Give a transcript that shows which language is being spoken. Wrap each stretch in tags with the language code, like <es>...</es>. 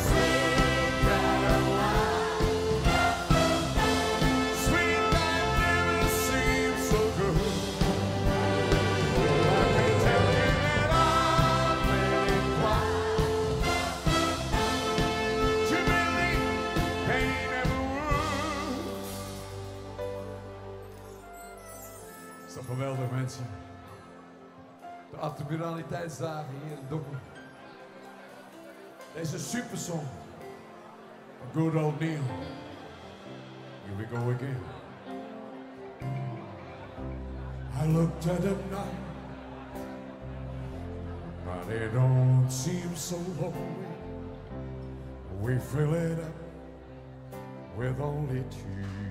<en>Sweet Caroline, sweet life never seemed so good. Let me tell you that I've been inclined to believe pain never would.</en> <nl>Is toch geweldig, mensen? De admiraliteitsdagen hier in Dokkum. Deze supersong van</nl> <en>good old Neil. Here we go again. I looked at the night, but it don't seem so lonely. We fill it up with only two.</en>